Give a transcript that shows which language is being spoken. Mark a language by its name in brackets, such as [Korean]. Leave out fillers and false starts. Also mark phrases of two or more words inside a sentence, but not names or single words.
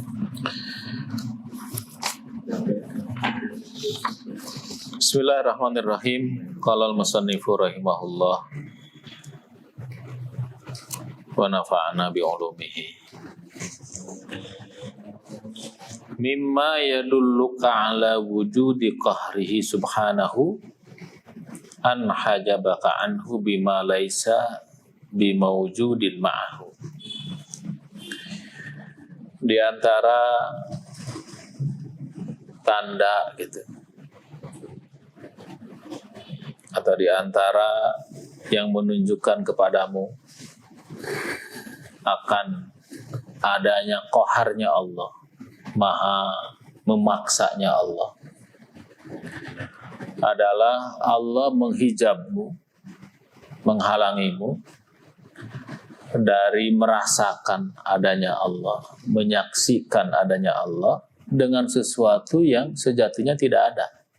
[Arabic] Bismillahirrahmanirrahim. قال المصنف رحمه الله ونفعنا بعلومه. مما يدلك على وجود قهره سبحانه أن حجبك عنه بما ليس بموجود معه. [Indonesian] Di antara tanda gitu, atau di antara yang menunjukkan kepadamu akan adanya qaharnya Allah, maha memaksanya Allah, adalah Allah menghijabmu, menghalangimu dari merasakan adanya Allah, menyaksikan adanya Allah dengan sesuatu yang sejatinya tidak ada.